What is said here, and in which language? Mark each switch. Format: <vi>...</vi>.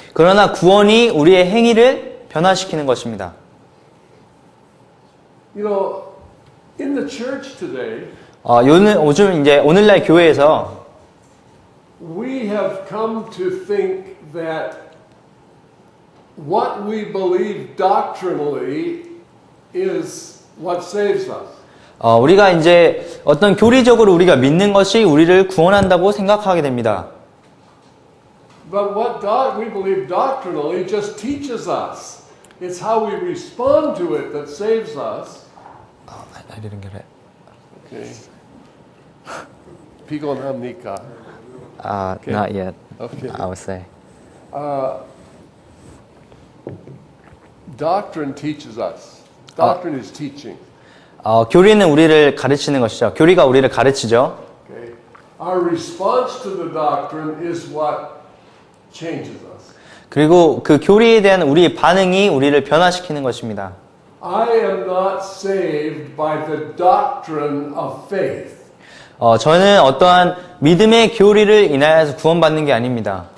<ko>그러나 구원이 우리의 행위를 변화시키는 것입니다.</ko> <en>You know, in the church today,</en> <ko>요즘 이제 오늘날 교회에서</ko> <en>we have come to think that what we believe doctrinally is what saves us.</en> <ko>우리가 이제 어떤 교리적으로 우리가 믿는 것이 우리를 구원한다고 생각하게 됩니다.</ko> <en>But what we believe doctrinally just teaches us. It's how we respond to it that saves us. I didn't get it.</en> <ko>Okay. 피곤합니까? Okay.</ko> <en>Not yet. Okay. I would say. Doctrine teaches us. Doctrine is teaching.</en> <ko>교리는 우리를 가르치는 것이죠. 교리가 우리를 가르치죠.</ko> <en>Okay. Our response to the doctrine is what changes us.</en> <ko>그리고 그 교리에 대한 우리의 반응이 우리를 변화시키는 것입니다.</ko> <en>I am not saved by the doctrine of faith.</en> <ko>저는 어떠한 믿음의 교리를 인하여서 구원받는 게 아닙니다.</ko>